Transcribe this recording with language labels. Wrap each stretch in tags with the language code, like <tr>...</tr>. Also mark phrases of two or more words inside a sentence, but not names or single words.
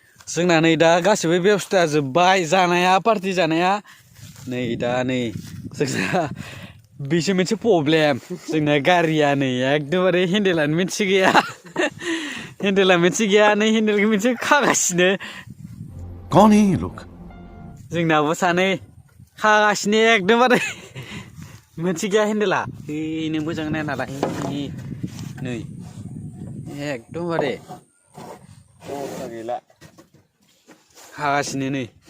<brx>जोंना नै दा गासिबो बेबस्था जोब्बाय, जानाया, पार्टि जानाया। नै दा नै जोंना बेसो मोनसे प्रब्लेम। जोंना गारिया नै एकदमबारे हेन्देलानो मोनसे गैया। हेन्देला मोनसे गैया, नै हेन्देलखौ मोनसे खागासिनो।</brx> <hi>कौन है ये लोग?</hi> <brx>जोंनाबो सानै खागासिनो एकदमबारे। मोनसे गैया हेन्देला। ओइ नों मोजां नायना ला। नै एकदमबारे। अबस्था गैला। खागासिनो नै।</brx>